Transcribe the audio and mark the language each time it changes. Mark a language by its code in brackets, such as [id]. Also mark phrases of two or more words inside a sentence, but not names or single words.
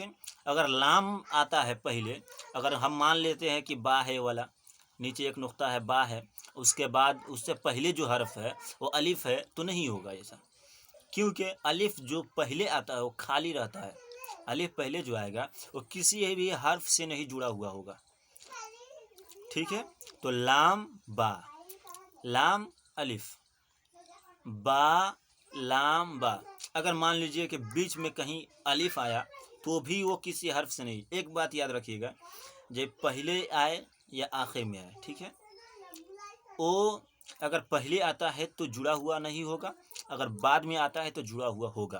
[ur] اگر لام آتا ہے پہلے، اگر ہم مان لیتے ہیں کہ با ہے والا، نیچے ایک نقطہ ہے، با ہے، اس کے بعد اس سے پہلے جو حرف ہے وہ الف ہے تو نہیں ہوگا ایسا، کیونکہ الف جو پہلے آتا ہے وہ خالی رہتا ہے، الف پہلے جو آئے گا وہ کسی بھی حرف سے نہیں جڑا ہوا ہوگا، ٹھیک ہے. تو لام با، لام الف، با لام با. اگر مان لیجئے کہ بیچ میں کہیں الف آیا تو بھی وہ کسی حرف سے نہیں. ایک بات یاد رکھیے گا، جب پہلے آئے یا آخر میں آئے، ٹھیک ہے، وہ اگر پہلے آتا ہے تو جڑا ہوا نہیں ہوگا، اگر بعد میں آتا ہے تو جڑا ہوا ہوگا.